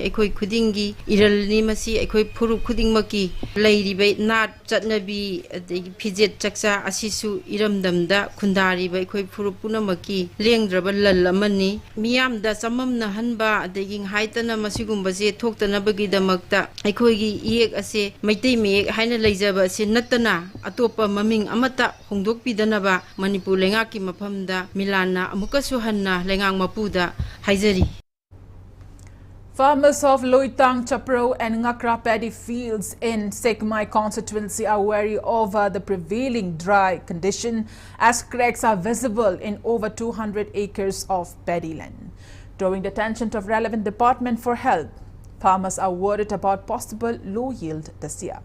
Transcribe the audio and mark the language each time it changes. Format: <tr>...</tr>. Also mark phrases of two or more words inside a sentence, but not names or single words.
<mni>ikoi khudingi iralni masi ikoi phuru khuding makki lairiba nat chatnabi adegi phijet chaksa asisu iramdamda khundariba ikoi phuru punamaki lengdraba lal amani miyamda chamamna hanba adegi haitana masigumba je thoktana bagi damakta ikoi gi yek ase Maitai Mayek haina leijaba ase natana atopa maming amata hongdokpidanaba Manipur lengaki mafamda milana amukasu hanna lengang mapuda haizari.</mni> <en>Farmers of Loitang, Chapro and Ngakra paddy fields in Sekmai constituency are wary over the prevailing dry condition as cracks are visible in over 200 acres of paddy land. Drawing the attention of relevant department for help, farmers are worried about possible low yield this year.</en>